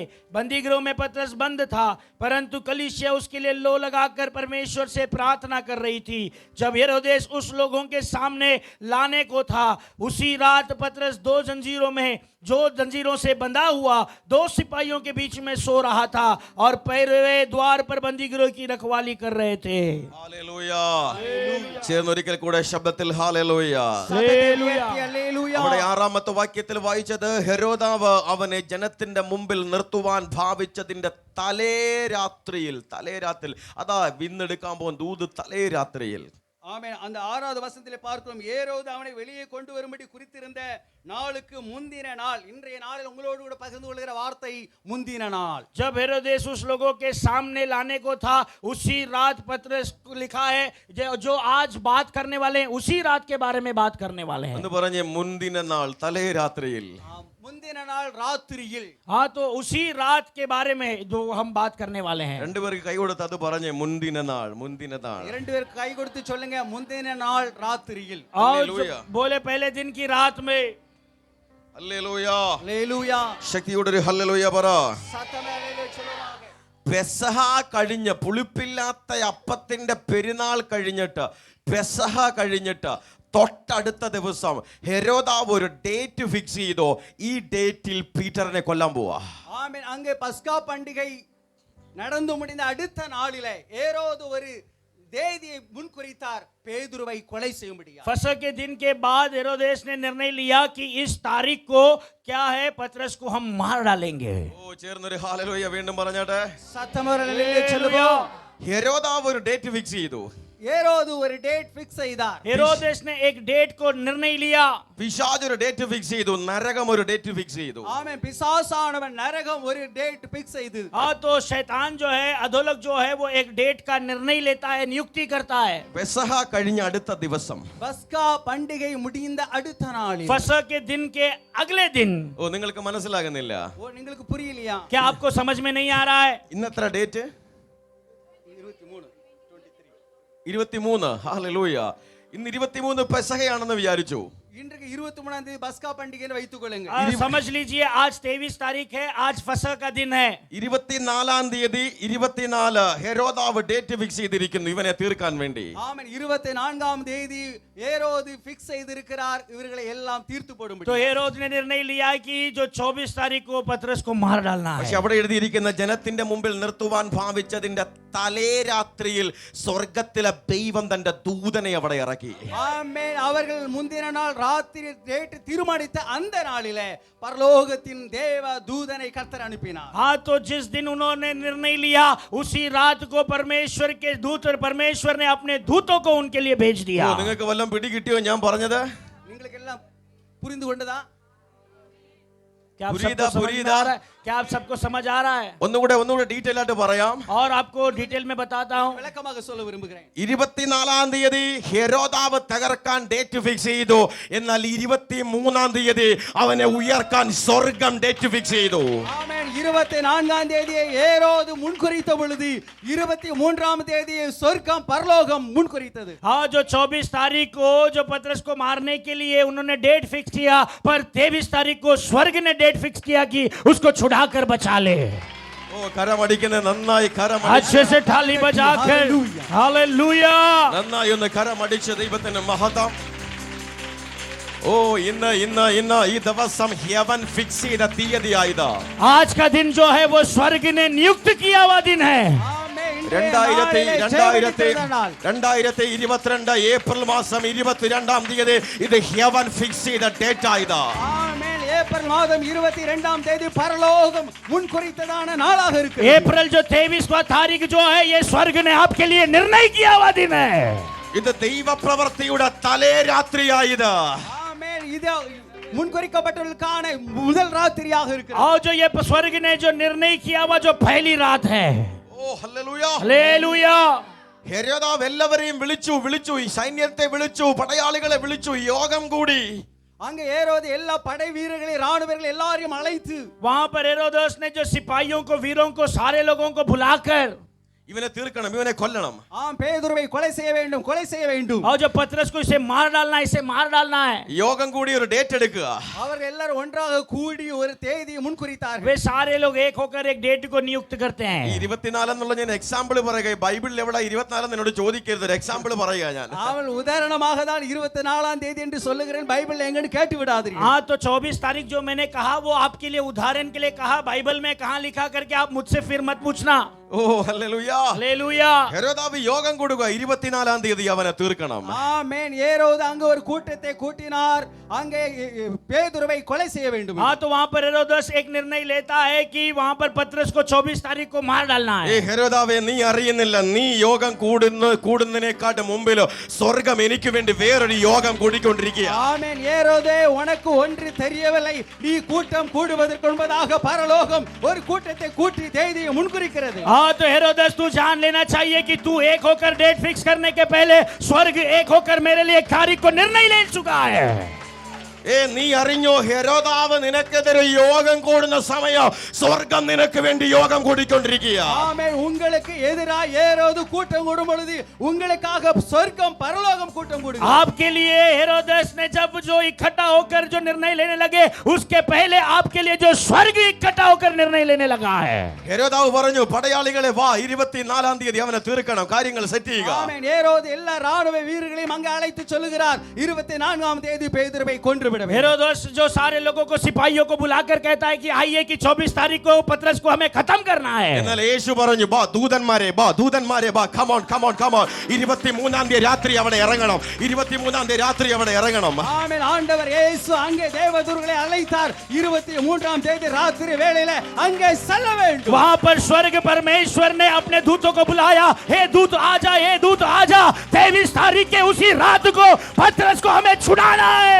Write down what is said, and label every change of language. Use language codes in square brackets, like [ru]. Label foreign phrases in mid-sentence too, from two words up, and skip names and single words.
[hi] बंदीगृह में पतरस बंद था, परंतु कलीसिया उसके लिए लो लगाकर परमेश्वर से प्रार्थना कर रही थी। जब हेरोदेस उस लोगों के सामने लाने को था, उसी रात पतरस 2 जंजीरों में, जो जंजीरों से बंधा हुआ 2 सिपाहियों के बीच में सो रहा था और पैरवे द्वार पर बंदीगृह की रखवाली कर रहे थे। [ml] ഹല്ലേലൂയ. ചേർന്നൊരിക്കൽ കൂടെ ശബ്ദത്തിൽ ഹല്ലേലൂയ. ഹല്ലേലൂയ. അവിടെ 6-ാമത്തെ വാക്യത്തിൽ വായിച്ചത് ഹെരോദാവ് അവനെ ജനത്തിന്റെ മുമ്പിൽ നിർത്തുവാൻ ഭാവിച്ചതിന്റെ തലേരാത്രിയിൽ, അതാ വിന്നെടുക്കാൻ പോകുന്ന ദൂത് തലേരാത്രിയിൽ. [ta] ஆமென். அந்த 6வது வசனத்திலே பார்க்கிறோம், ஏரோது அவனை வெளியே கொண்டு வரும்படி குறித்திருந்த நாளுக்கு முந்தின நாள். இன்றைய நாளில் உங்களோடு கூட பகிர்ந்து கொள்கிற வார்த்தை முந்தின நாள். [hi] जब हेरोदेस उस लोगों के सामने लाने को था, उसी रात पतरस को लिखा है जो आज बात करने वाले हैं, उसी रात के बारे में बात करने वाले हैं। [ml] എന്ന് പറഞ്ഞ മുന്തിന നാൾ തലേരാത്രിയിൽ. [ta] முந்தின நாள் ராத்திரியில். [hi] हाँ, तो उसी रात के बारे में जो हम बात करने वाले हैं। [ml] രണ്ടുപേർക്ക് കൈ കൊടുത്ത് അത് പറഞ്ഞേ, മുന്തിന നാൾ. [ta] 2 பேர் கை கொடுத்து சொல்லுங்க, முந்தின நாள் ராத்திரியில். [hi] और हालेलुया. बोले पहले दिन की रात में। [ml] ഹല്ലേലൂയ. ഹല്ലേലൂയ. ശക്തിയോടെ ഒരു ഹല്ലേലൂയ പറ. [ta] சத்தமே ஹல்லேலூயா சொல்லுவாங்க. [ml] പെസഹ കഴിഞ്ഞ്, പുളിപ്പില്ലാത്ത അപ്പത്തിന്റെ പെരുന്നാൾ കഴിഞ്ഞിട്ട്, പെസഹ കഴിഞ്ഞിട്ട് തൊട്ടടുത്ത ദിവസം ഹെരോദാവ് ഒരു [en] date fix [ml] ചെയ്തോ, ഈ ഡേറ്റിൽ പീറ്ററിനെ കൊല്ലാൻ പോവാ. [ta] ஆமென். அங்கே பஸ்கா பண்டிகை நடந்து முடிந்த அடுத்த நாளிலே ஏரோது ஒரு தேதியை முன்குறித்தார், பேதுருவை கொலை செய்யும்படியா. [hi] फसह के दिन के बाद हेरोदेस ने निर्णय लिया कि इस तारीख को क्या है, पतरस को हम मार डालेंगे। [ml] ഓ, ചേർന്നൊരു ഹല്ലേലൂയ വീണ്ടും പറഞ്ഞാട്ടെ. [ta] சத்தமே ஹல்லேலூயா சொல்லுவோம். [ml] ഹെരോദാവ് ഒരു [en] date fix [ml] ചെയ്തു. [ta] ஏரோது ஒரு [en] date fix [ta] செய்தார். [hi] हेरोदेस ने एक डेट को निर्णय लिया। [ml] പിശാച് ഒരു [en] date fix [ml] ചെയ്തു. നരകം ഒരു [en] date fix [ml] ചെയ്തു. [ta] ஆமென். பிசாசானவன் நரகம் ஒரு [en] date fix [ta] செய்து. [hi] हाँ, तो शैतान जो है, अधोलोक जो है, वो एक डेट का निर्णय लेता है, नियुक्ति करता है। [ml] പെസഹ കഴിഞ്ഞ അടുത്ത ദിവസം, [ta] பஸ்கா பண்டிகை முடிந்த அடுத்த நாளில். [hi] फसह के दिन के अगले दिन। [ml] ഓ നിങ്ങൾക്ക് മനസ്സിലാകുന്നില്ല. [ta] ஓ, உங்களுக்கு புரியலையா? [hi] क्या आपको समझ में नहीं आ रहा है? [ml] ഇന്നെത്ര ഡേറ്റ്? 23. 23. ഹല്ലേലൂയ. ഇന്ന് 23 പെസഹയാണെന്ന് വിചാരിച്ചു. [ta] இன்றைக்கு 23ஆம் தேதி பஸ்கா பண்டிகையை வைத்துக் கொள்ளுங்க. [hi] समझ लीजिए आज 23 तारीख है, आज फसह का दिन है। [ml] 24 തീയതി 24 ഹെരോദാവ് [en] date fix [ml] ചെയ്തിരിക്കുന്നു ഇവനെ തീർക്കാൻ വേണ്ടി. [ta] ஆமென். 24ஆம் தேதி ஏரோது ஃபிக்ஸ் செய்திருக்கிறார், இவர்களை எல்லாம் தீர்த்து போடும்படி. [hi] तो हेरोद ने निर्णय लिया कि जो 24 तारीख को पतरस को मार डालना [ml] പക്ഷെ [hi] है। [ml] അവിടെ എഴുതിയിരിക്കുന്ന ജനത്തിന്റെ മുമ്പിൽ നിർത്തുവാൻ ഭാവിച്ചതിന്റെ തലേരാത്രിയിൽ സ്വർഗത്തിലെ ദൈവം തന്റെ ദൂതനെ അവിടെ ഇറക്കി. [ta] ஆமென். அவர்கள் முந்தின நாள் ராத்திரி டேட் தீர்மானித்த அந்த நாளிலே பரலோகத்தின் தேவ தூதனை கர்த்தர் அனுப்பினார். [hi] हाँ, तो जिस दिन उन्होंने निर्णय लिया, उसी रात को परमेश्वर के दूत और परमेश्वर ने अपने दूतों को उनके लिए भेज दिया। [ml] ഓ, നിങ്ങൾക്ക് വല്ലതും പിടികിട്ടിയോ ഞാൻ പറഞ്ഞത്? [ta] உங்களுக்கு எல்லாம் புரிந்து கொண்டதா? [hi] क्या आप [ta] पुरीदा, [hi] सबको समझ में [ta] पुरीदा। [hi] आ रहा है? क्या आप सबको समझ आ रहा है? [ml] ഒന്നുകൂടെ ഡീറ്റെയിൽ ആയിട്ട് പറയാം. [hi] और आपको डिटेल में बताता हूँ। [ta] விளக்கமாக சொல்ல விரும்புகிறேன். [ml] 24 തീയതി ഹെരോദാവ് തകർക്കാൻ [en] date fix [ml] ചെയ്തു. എന്നാൽ 23 തീയതി അവനെ ഉയർക്കാൻ സ്വർഗം [en] date fix [ml] ചെയ്തു. [ta] ஆமென். 24ஆம் தேதியை ஏரோது முன்குறித்த பொழுது 23ஆம் தேதியை சொர்க்கம் பரலோகம் முன்குறித்தது. [hi] हाँ, जो 24 तारीख को जो पतरस को मारने के लिए उन्होंने [en] date fix [hi] किया, पर 23 तारीख को स्वर्ग ने [en] date fix [hi] किया कि उसको छुड़ाकर बचा ले। [ml] ഓ, കരമടിക്കുന്നത് നന്നായി, [hi] अच्छे से थाली बजाकर हालेलुया। [ml] നന്നായി ഒന്ന് കരമടിച്ച് ദൈവത്തിന് മഹത്വം. ഓ, ഇന്ന് ഈ ദിവസം [en] heaven fix [ml] ചെയ്ത തീയതിയായത്. [hi] आज का दिन जो है वो स्वर्ग ने नियुक्त किया हुआ दिन है। [ta] ஆமென். இன்றைய நாளிலே சேவித்த நாள். [ml] 2022 ഏപ്രിൽ മാസം 22 തീയതി ഇത് [en] heaven fix [ml] ചെയ്ത ഡേറ്റ് ആയത്. [ta] ஆமென். ஏப்ரல் மாதம் 22ஆம் தேதி பரலோகம் முன்குறித்ததான நாளாக இருக்கு. [hi] अप्रैल जो 23वां तारीख जो है, ये स्वर्ग ने आपके लिए निर्णय किया हुआ दिन है। [ml] ഇത് ദൈവപ്രവൃത്തിയുടെ തലേരാത്രിയായത്. [ta] ஆமென். இது முன்குறிக்கப்பட்டவர்களுக்கான முதல் ராத்திரியாக இருக்கிறது. [hi] और जो ये स्वर्ग ने जो निर्णय किया हुआ जो पहली रात है। [ml] ഓ, ഹല്ലേലൂയ. [hi] हालेलुया। [ml] ഹെരോദാവ് എല്ലാവരെയും വിളിച്ചു, ഈ സൈന്യത്തെ വിളിച്ചു, പടയാളികളെ വിളിച്ചു, യോഗം കൂടി. [ta] அங்கே ஏரோது எல்லா படை வீரர்களை ராணுவர்கள் எல்லாரையும் அழைத்து [hi] वहां पर हेरोदेस ने जो सिपाहियों को वीरों को सारे लोगों को बुलाकर [ml] ഇവനെ തീർക്കണം, ഇവനെ കൊല്ലണം. [ta] ஆம் பேதுருவை கொலை செய்ய வேண்டும், கொலை செய்ய வேண்டும். [hi] और जो पतरस को इसे मार डालना है, इसे मार डालना है. [ml] യോഗം കൂടി ഒരു ഡേറ്റ് എടുക്കുക. [ta] அவர்கள் எல்லாரும் ஒன்றாக கூடி ஒரு தேதியை முன்குறித்தார்கள். [hi] वे सारे लोग एक होकर एक डेट को नियुक्त करते हैं. [ml] 24 എന്നുള്ള ഞാൻ എക്സാമ്പിൾ പറയുക. ബൈബിളിൽ എവിടെ 24 എന്നോട് ചോദിക്കരുത്, ഒരു എക്സാമ്പിൾ പറയുക ഞാൻ. [ta] அவள் உதாரணமாக தான் 24ஆம் தேதி என்று சொல்லுகிறேன், பைபிள் எங்கன்னு கேட்டு விடாதீர்கள். [hi] हाँ, तो 24 तारीख जो मैंने कहा वो आपके लिए उदाहरण के लिए कहा. बाइबल में कहाँ लिखा करके आप मुझसे फिर मत पूछना. [ml] ഓ ഹല്ലേലൂയ. [hi] हालेलुया. [ml] ഹെരോദാവ് യോഗം കൂടുക. 24 തീയതി അവനെ തീർക്കണം. [ta] ஆமென். ஏரோது அங்க ஒரு கூட்டத்தை கூட்டினார், அங்கே பேதுருவை கொலை செய்ய வேண்டும். [hi] हाँ, तो वहाँ पर हेरोदेस एक निर्णय लेता है कि वहाँ पर पतरस को 24 तारीख को मार डालना ഏ है. [ml] ഹെരോദാവേ, നീ അറിയുന്നില്ല, നീ യോഗം കൂടുന്നതിനെക്കാട്ട് മുമ്പിലോ സ്വർഗം എനിക്ക് വേണ്ടി വേറൊരു യോഗം കൂടിക്കൊണ്ടിരിക്കുക. [ta] ஆமென். ஏரோதே, உனக்கு ஒன்று தெரியவில்லை, நீ கூட்டம் கூடுவதற்கு முன்பதாக பரலோகம் ஒரு கூட்டத்தை கூட்டி தேதியை முன்குறிக்கிறது. [hi] हाँ, तो हेरोदेस तू जान लेना चाहिए कि तू एक होकर [en] date fix [hi] करने के पहले स्वर्ग एक होकर मेरे लिए एक तारीख को निर्णय ले चुका है. [ml] ഏ നീ അറിഞ്ഞോ, ഹെരോദാവ് നിനക്കെതിരെ യോഗം കൂടുന്ന സമയം സ്വർഗം നിനക്ക് വേണ്ടി യോഗം കൂടിക്കൊണ്ടിരിക്കുക. [ta] ஆமென். உங்களுக்கு எதிராக ஏரோது கூட்டம் கூடும் பொழுது உங்களுக்காக சொர்க்கம் பரலோகம் கூட்டம் கூடுது. [hi] आपके लिए हेरोदेस ने जब जो इकट्ठा होकर जो निर्णय लेने लगे, उसके पहले आपके लिए जो स्वर्ग इकट्ठा होकर निर्णय लेने लगा है. [ml] ഹെരോദാവ് പറഞ്ഞു, പടയാളികളെ വാ, 24 തീയതി അവനെ തീർക്കണം, കാര്യങ്ങൾ സെറ്റ് ചെയ്യുക. [ta] ஆமென். ஏரோது எல்லா ராணுவ வீரர்களையும் அங்கே அழைத்து சொல்லுகிறார், 24ஆம் தேதி பேதுருவை கொன்று விட வேண்டும். [hi] हेरोदेस जो सारे लोगों को सिपाहियों को बुलाकर कहता है कि आइए कि 24 तारीख को पतरस को हमें खत्म करना है. [ml] എന്നാൽ യേശു പറഞ്ഞു, ബാ ദൂതന്മാരെ ബാ, ദൂതന്മാരെ ബാ, [en] come on come on come on. [ml] 23ആം തീയതി രാത്രി അവിടെ ഇറങ്ങണം, 23ആം തീയതി രാത്രി അവിടെ ഇറങ്ങണം. [ta] ஆமென். ஆண்டவர் இயேசு அங்கே தேவதூதர்களை அழைத்தார், 23ஆம் தேதி ராத்திரி வேளையில அங்கே செல்ல வேண்டும். [hi] वहां पर स्वर्ग परमेश्वर ने अपने दूतों को बुलाया, हे दूत आजा, हे दूत आजा, 23 तारीख के उसी रात को पतरस को हमें छुड़ाना है.